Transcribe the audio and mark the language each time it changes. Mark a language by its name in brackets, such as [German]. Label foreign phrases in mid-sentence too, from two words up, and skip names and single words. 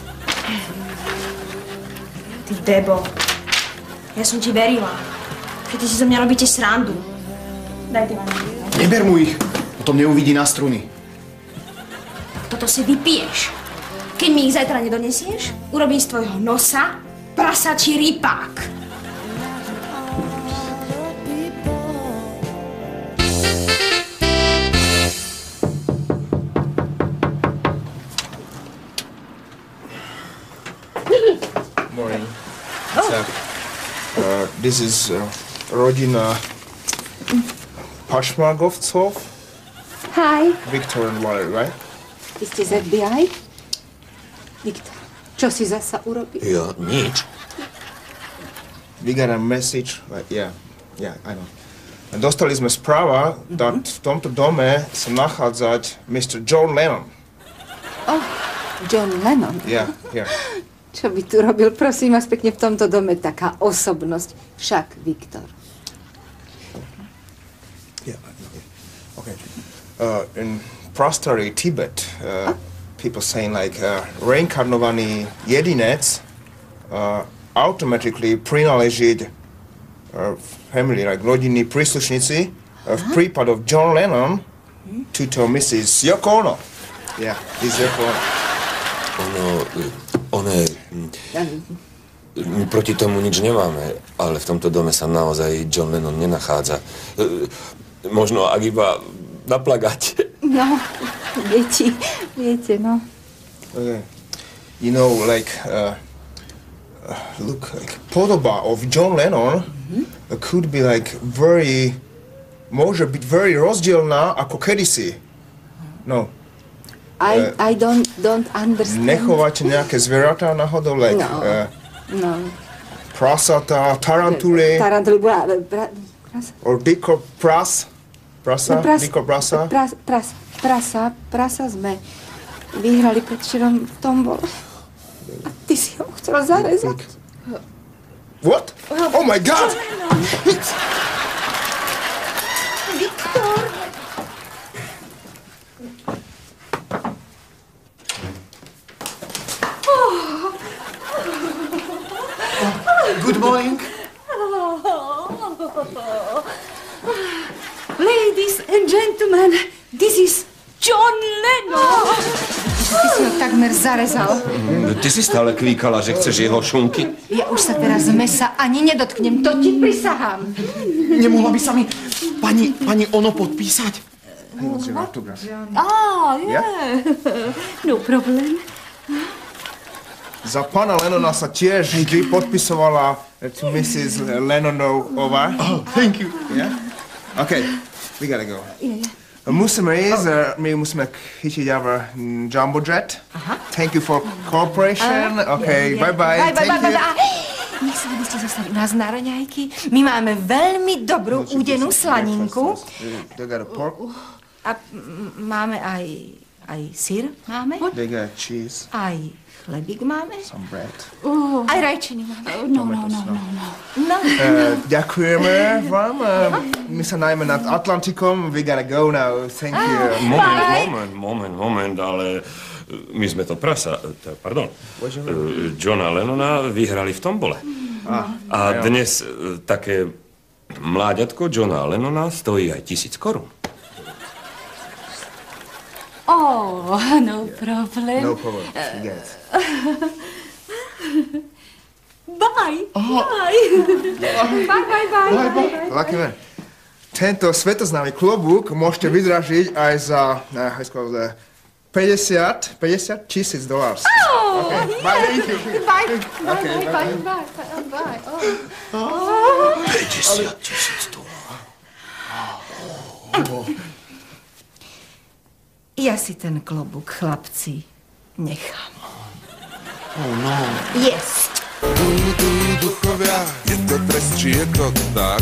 [Slovak] Ty debo. Ja som ti verila. Že ty si zo mňa robíte srandu. Daj ty lanúky. Neber mu ich. Potom neuvidí na struny. Toto si vypiješ. Keď mi ich zajtra nedonesieš, urobím z tvojho nosa prasačí rypák. [English] Morning. This is Rodina Pašmagovcov. Hi. Victor and Valerie, right? [Slovak] Vy ste z FBI? Viktor, čo si zasa urobil? Ja, nič. [English] We got a message, yeah, I know. [Slovak] Dostali sme správa, že v tomto dome sa nachádzať Mr. John Lennon. [English] Oh, John Lennon? Yeah, here. [Slovak] Čo by tu robil, prosím vás pekne, v tomto dome taká osobnosť? Však, Viktor. [English] Yeah, okay. In Prostary, Tibet, people saying like [Slovak] reinkarnovaný jedinec [English] automatically prináleží family, like [Slovak] rodinní príslušníci v prípadoch [English] John Lennon tuto Mrs. Yoko Ono. Yeah, this Yoko [Slovak] Ono je... My proti tomu nič nemáme, ale v tomto dome sa naozaj John Lennon nenachádza. Možno ak iba na plagáte. No, viete, no. Okay. You know, like, look, like, podoba of John Lennon could be like môže byť very rozdielná ako kedysi. [English] No. I don't understand. [Slovak] Nechovate nejaké zvieratá náhodou, like, no. Prasata, tarantuly. Prasa. Or diko prasa. Diko prasa. Prasa sme vyhrali predvčerom v tombole. A ty si ho chcel zarezať. [English] What? Oh my God! Viktor! Good morning. Ladies and gentlemen, this is John Lennon. [Slovak] Ty si ho takmer zarezal. Ty si stále kvíkala, že chceš jeho šunky? Ja už sa teraz mesa ani nedotknem, to ti prisahám. Nemohla by sa mi pani Ono podpísať? [English] No problem. [Slovak] Za pána Lennona sa tiež vždy podpisovala to Mrs. Lennonová. [English] Oh, thank you. Yeah? Okay, we gotta go. Yeah. [Slovak] Musíme ísť, my musíme chytiť [English] our jumbo jet. Thank you for cooperation. Okay, bye-bye. Thank you. [Slovak] Nech sa by ste zostali u nás na raňajky. My máme veľmi dobrú údenú slaninku. [English] They got a pork. [Slovak] A máme aj syr máme. [English] They got cheese. [Slovak] Aj chlebík máme. [English] Some bread. [Slovak] Aj rajčiny máme. No. Ďakujeme vám. My sa najmä nad Atlantikom. [English] We gotta go now. Thank you. [Slovak] Moment, ale my sme to Johna Lennona vyhrali v tombole. A dnes také mláďatko Johna Lennona stojí aj 1000 korún. [English] Oh, no problem. No problem. Yes. Bye. Bye. Lucky man. [Slovak] Tento svetoznámy klobúk môžete vydražiť aj za 50 000 $. [English] Oh, okay. yes. Bye, thank you. Bye. Okay, Bye. Oh. 50 000 $. [Slovak] Ja si ten klobúk, chlapci, nechám. [English] Oh no. Yes. [Slovak] Duchovia, je to trest, či je to dar?